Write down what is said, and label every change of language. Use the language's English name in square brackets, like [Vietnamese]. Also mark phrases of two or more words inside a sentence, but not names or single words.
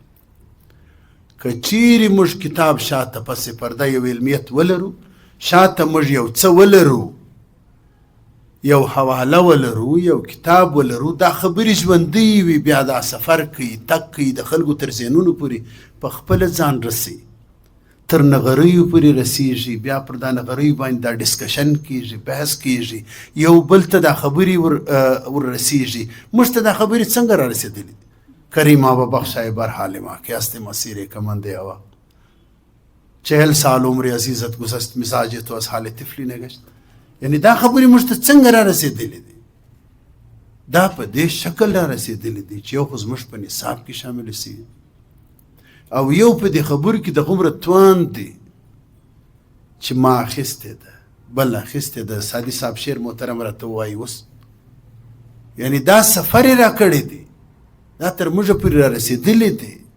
[Pashto] که چیرې موږ کتاب شاته پسې پرده یو علمیت ولرو، شاته موږ یو څه ولرو، یو حواله ولرو، یو کتاب ولرو، دا خبرې ژوندۍ وي، بیا دا سفر کوي، تګ کوي، د خلکو تر ذهنونو پورې په خپله ځان رسي، تر نغریو پورې رسیږي، بیا پر دا نغریو باندې دا ډسکشن کیږي، بحث کیږي، یو بل ته دا خبرې ور رسیږي. موږ ته دا خبرې څنګه را رسېدلې؟ [Persian] کریم آبا بخشای بر حال ما که است مسیر کمند هوا 40 سال عمر عزیزت گذشت مزاج تو از حال طفلی نگشت. [Pashto] یعنی دا خبرې موږ ته څنګه را رسېدلې دي؟ دا په دې شکل را رسېدلې دي چې یو خو زموږ په نصاب کې شامل سي، او یو په دې خبرو کې د غومره توان دی چې ما اخیستې ده، بل اخیستې ده. سادي صاحب شعر محترم راته وایي اوس، یعنی دا سفر یې را کړی دی، دا تر موږه پورې را رسېدلی دی.